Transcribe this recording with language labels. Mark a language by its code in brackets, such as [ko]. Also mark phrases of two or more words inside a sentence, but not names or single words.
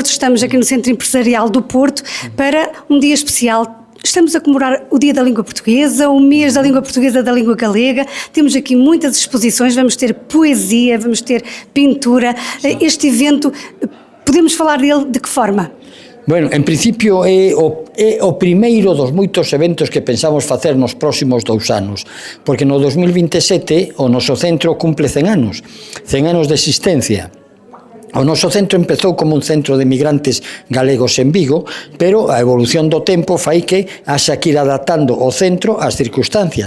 [pt] Estamos aqui no Centro Empresarial do Porto para um dia especial. Estamos a comemorar o Dia da Língua Portuguesa, o mês da Língua Portuguesa, da Língua Galega. Temos aqui muitas exposições, vamos ter poesia, vamos ter pintura. Este evento, podemos falar dele de que forma? [gl] Bueno, en principio é o primeiro dos moitos eventos que pensamos facer nos próximos 2 anos, porque no 2027 o noso centro cumple 100 anos de existencia. O noso centro empezou como un centro de migrantes galegos en Vigo, pero a evolución do tempo fai que haxa que ir adaptando o centro ás circunstancias.